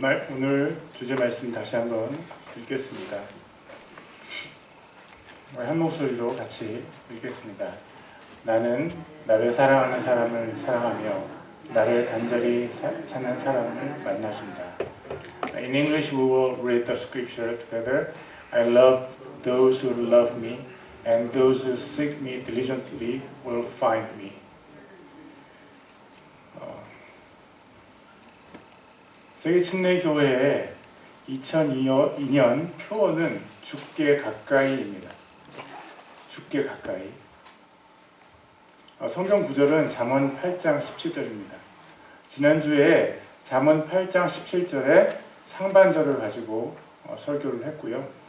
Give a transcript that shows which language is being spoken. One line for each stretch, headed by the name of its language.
Korean: 오늘 주제 말씀 다시 한번 읽겠습니다. 한 목소리로 같이 읽겠습니다. 나는 나를 사랑하는 사람을 사랑하며 나를 간절히 찾는 사람을 만나준다.
English: In English we will read the scripture together. I love those who love me, and those who seek me diligently will find me.
Korean: 세계 침례 교회의 2002년 표어는 죽게 가까이입니다. 죽게 가까이. 성경 구절은 잠언 8장 17절입니다. 지난주에 잠언 8장 17절에 상반절을 가지고 설교를 했고요.